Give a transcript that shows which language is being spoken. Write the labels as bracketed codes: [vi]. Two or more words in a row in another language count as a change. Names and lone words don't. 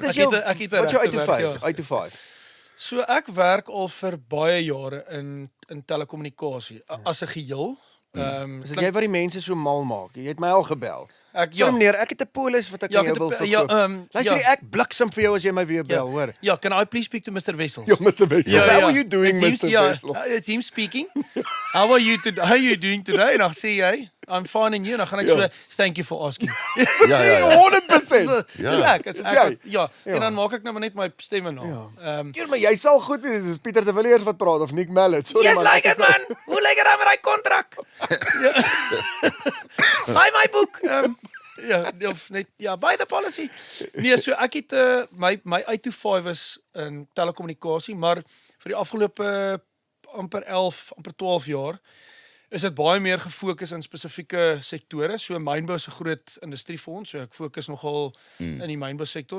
[af] Wat is jou uit to 5? Uit to 5. So ek werk al vir baie jare in telekommunikasie as 'n geheel. Is dit jy wat die mense so mal maak? Jy het my al gebel. Meneer, ek het 'n polis wat ek aan jou wil verkoop. Luister, ek bliksem vir jou as jy my weer bel, hoor. Ja, [en] can I please speak to Mr. Wessels? [af] Ja, Mr. Wessels. [en] How are you doing, Mr. Wessels? It's him speaking. How are you doing today? [af] En dan sê jy, [en] I'm fine and you. [af] En dan gaan ek so, [en] thank you for asking. [af] Ja. 100%. Ja. En dan maak ek nou maar net my stemme na. Maar jy sal goed wees, dis Pieter de Villiers wat praat of Nick Mallet. [en] Sorry man. Yes, like it man. [af] Hoe lyk dit dan met daai kontrak? [en] Buy my book. Buy the policy. [af] Nee, so ek het my 8 to 5 is in telekommunikasie, maar vir die afgelope amper 12 jaar is dit baie meer gefokus in spesifieke sektore. So mynbou is 'n groot industrie vir ons, so ek fokus nogal in die mynbou sektor.